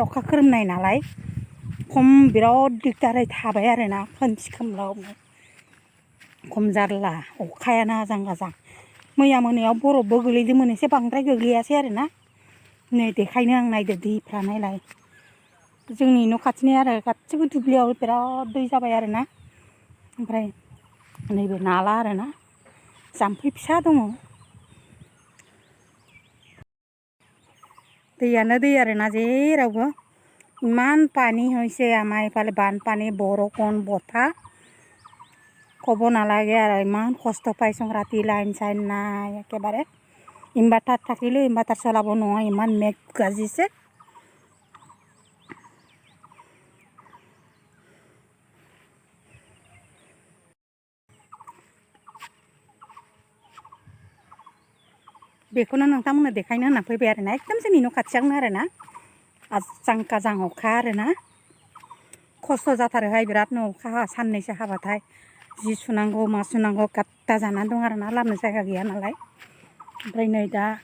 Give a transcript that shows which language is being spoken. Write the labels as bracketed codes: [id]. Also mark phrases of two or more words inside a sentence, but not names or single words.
[brx] अखा खोरोमनाय नालाय बिराद दिगदारै थाबाय आरोना खोमसि खोमलावनो खम जारला अखायानो आजां गाजां मैया मोनायाव बरफबो गोलैदोंमोन एसे बांद्राय गोग्लैयासै आरोना नै देखायनो आं नायदो दैफ्रा नायलाय जोंनि न' खाथिनि आरो गासिबो दुब्लियाव बिराद दै जाबाय आरोना ओमफ्राय नैबे नाला आरोना जाम्फै फिसा दङ दैयानो दै आरोना जेरावबो [as] ইমান পানী হৈছে আমাৰ এইফালে বানপানী বৰষুণ বতাহ ক'ব নালাগে আৰু ইমান কষ্ট পাইছোঁ ৰাতি লাইন চাইন নাই একেবাৰে ইনভাৰ্টাৰ থাকিলেও ইনভাৰ্টাৰ চলাব নোৱাৰে ইমান মেঘ গাজিছে [brx] बेखौनो नोंथांमोननो देखायनो होनना फैबाय आरोना एकदम जोंनि न' खाथियावनो आरोना आजां गाजां अखा आरोना खस्थ' जाथारोहाय बिरादनो अखा साननैसो हाबाथाय जि सुनांगौ मा सुनांगौ गाद्दा जानानै दं आरोना लामनो जायगा गैया नालाय ओमफ्राय नै दा